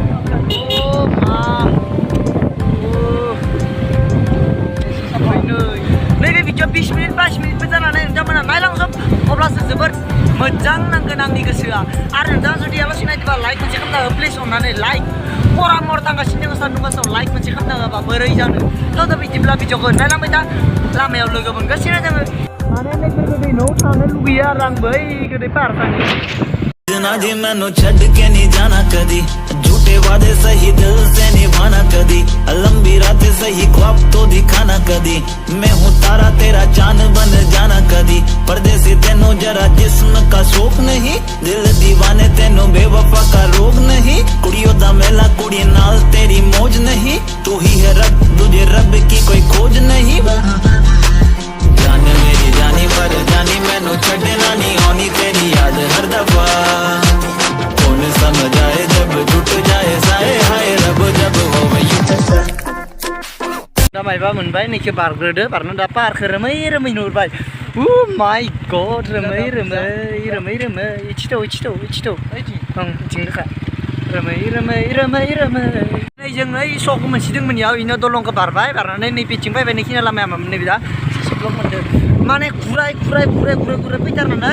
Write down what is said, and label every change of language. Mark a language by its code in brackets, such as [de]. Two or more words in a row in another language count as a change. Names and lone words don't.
[brx] नैबे भिडिअ 20 मिनिट 22 मिनिटबो जानानै नोंथांमोना नायलांजोब अब्लासो जोबोद मोजां नांगोन आंनि गोसोआ आरो नोंथाङा जुदि आलासि नायदोंबा लाइक मोनसे खालामना हो प्लिज अननानै लाइक करामर थांगासिनो दोङो सान्दुं गोसायाव लाइक मोनसे खालामना होबा बोरै जानो थ' दा बिदिब्ला भिडिअखौ नायलांबाय था लामायाव लोगो मोनगासिनो जोङो माने नैफोर गोदै न'आव थांनो लुगैयो आरो आं बै गोदै पाहार थांनो [pa] ਜਾਣਾ ਜੀ ਮੈਨੂੰ ਛੱਡ ਕੇ ਨਹੀਂ ਜਾਣਾ ਕਦੀ ਝੂਠੇ ਵਾਅਦੇ ਸਹੀ ਦਿਲ ਸੇ ਨਿਭਾਣਾ ਕਦੀ ਲੰਬੀ ਰਾਤਾਂ ਸਹੀ ਖ਼ਵਾਬ ਤੋ ਦਿਖਾਣਾ [hi] कदी मैं हूँ तारा तेरा चांद बन जाना कदी परदेसी तेनू जरा जिस्म का शौक नहीं दिल दीवाने तेनू बेवफा का रोग नहीं [pa] ਕੁੜੀਆਂ ਦਾ ਮੇਲਾ ਕੁੜੀ ਨਾਲ [hi] तेरी मौज नहीं तू ही है रब तुझे रब की कोई खोज नहीं जान मेरी जानी पर जानी [pa] ਮੈਨੂੰ ਛੱਡਣਾ ਨਹੀਂ [hi] आनी तेरी याद हर दफा कौन समझ आए जब टूट जाए साए हाय रब जब हो [brx] दा मायबा मोनबाय नैखो बारग्रोदो बारनो दा पाहारखो रोमै रोमै नुहुरबाय माय गड रोमै रोमै रोमै रोमै इथिथौ इथिथौ इथिथौ ओं इथिंनोखा रोमै रोमै रोमै रोमै नै जों ओइ सकखौ मोनसिदोंमोन इयाव इनो दलंखौ बारबाय बारनानै नै बिथिं फैबाय नैखिना लामाया मामोन नैबे दा ससे ब्लक मोनदों माने घुराय फैथारनानै